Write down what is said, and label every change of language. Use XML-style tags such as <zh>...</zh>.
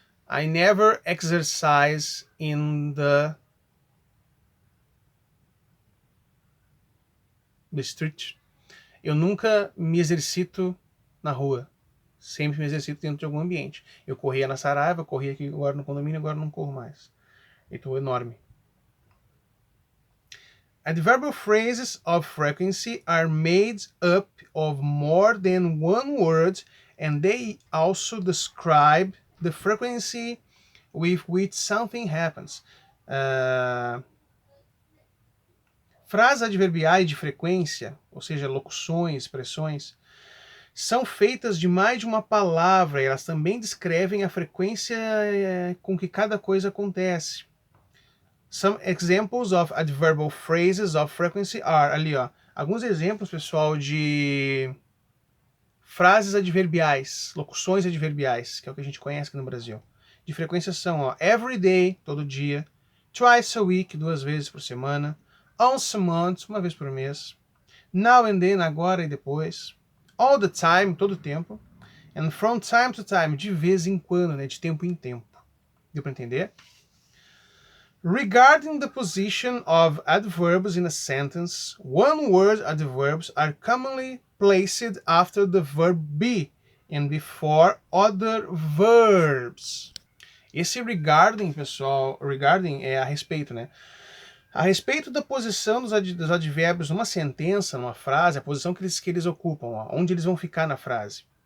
<en>I never exercise in the street.</en> <pt>Eu nunca me exercito na rua. Sempre me exercito dentro de algum ambiente. Eu corria na Saraiva, corria aqui agora no condomínio, agora não corro mais. Estou enorme.</pt> <en>Adverbial phrases of frequency are made up of more than one word and they also describe the frequency with which something happens.</en> <pt>Frases adverbiais de frequência, ou seja, locuções, expressões, são feitas de mais de uma palavra e elas também descrevem a frequência com que cada coisa acontece.</pt> <en>Some examples of adverbial phrases of frequency are,</en> <pt>ali ó, alguns exemplos, pessoal, de frases adverbiais, locuções adverbiais, que é o que a gente conhece aqui no Brasil. De frequência são, ó,</pt> <en>every day,</en> <pt>todo dia,</pt> <en>twice a week,</en> <pt>2 vezes por semana,</pt> <en>once a month,</en> <pt>1 vez por mês,</pt> <en>now and then,</en> <pt>agora e depois,</pt> <en>all the time,</en> <pt>todo tempo,</pt> <en>and from time to time,</en> <pt>de vez em quando, né, de tempo em tempo. Deu para entender?</pt> <en>Regarding the position of adverbs in a sentence, one-word adverbs are commonly placed after the verb be and before other verbs.</en> <pt>Esse regarding, pessoal, regarding é a respeito, né? A respeito da posição dos advérbios numa sentença, numa frase, a posição que eles ocupam, ó, onde eles vão ficar na frase.</pt>